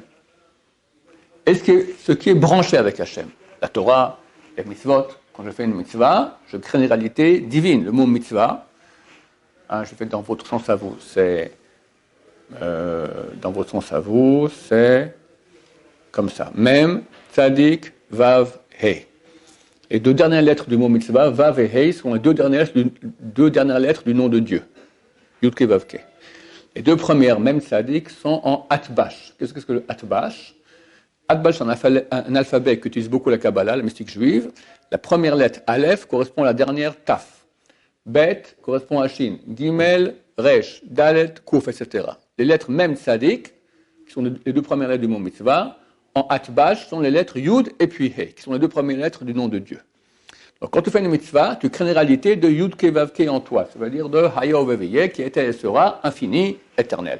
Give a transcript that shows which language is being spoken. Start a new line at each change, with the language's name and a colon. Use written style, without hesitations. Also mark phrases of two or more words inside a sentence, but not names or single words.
French: Et ce qui est branché avec Hachem. La Torah, les mitzvot. Quand je fais une mitzvah, je crée une réalité divine. Le mot mitzvah, je fais dans votre sens à vous, c'est comme ça. Mem, tzadik, vav, he. Les deux dernières lettres du mot mitzvah, vav et he, sont les deux dernières lettres du nom de Dieu. Yudke, vavke. Les deux premières, mem, tzadik, sont en atbash. Qu'est-ce que le atbash? Atbash, c'est un alphabet qu'utilise beaucoup la Kabbalah, la mystique juive. La première lettre, Aleph, correspond à la dernière, Taf. Bet correspond à Shin. Gimel, Resh. Dalet, Kouf, etc. Les lettres Mem, Tzadik, qui sont les deux premières lettres du mot mitzvah, en Atbash sont les lettres Yud et puis He, qui sont les deux premières lettres du nom de Dieu. Donc quand tu fais une mitzvah, tu crées une réalité de Yud Ke Vav Ke en toi, ça veut dire de
Hebrew: היה ויהיה,
French: qui était et sera infini, éternel.